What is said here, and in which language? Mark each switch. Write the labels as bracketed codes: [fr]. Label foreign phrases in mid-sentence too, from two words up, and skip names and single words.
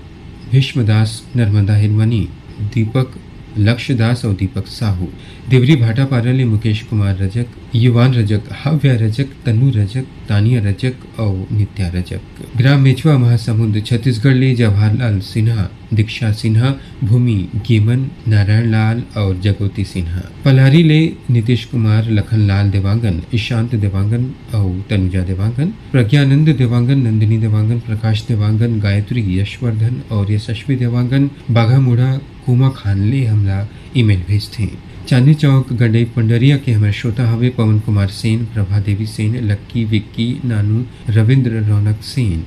[hne] भीष्मदास नर्मदा हिरमनी, दीपक लक्ष्यदास और दीपक साहू, देवरी भाटा पारा ले मुकेश कुमार रजक, युवान रजक, हव्या रजक, तनु रजक, तानिया रजक और नित्या रजक। ग्राम मेचवा महासमुंद छत्तीसगढ़ ले जवाहरलाल सिन्हा, दीक्षा सिन्हा, भूमि गेमन, नारायण लाल और जगोती सिन्हा। पलारी ले नीतीश कुमार, लखनलाल देवांगन, ईशांत देवांगन और तनुजा देवांगन, प्रज्ञानंद देवांगन, नंदिनी देवांगन, प्रकाश देवांगन, गायत्री, यशवर्धन और यशस्वी देवांगन। बाघा मुड़ा कुमा खान ले हमला ईमेल भेजते। चांदी चौक गंडई पंडरिया के हमारे श्रोता हवे पवन कुमार सेन, प्रभा देवी सेन, लक्की, विक्की, नानू, रविंद्र रौनक सेन।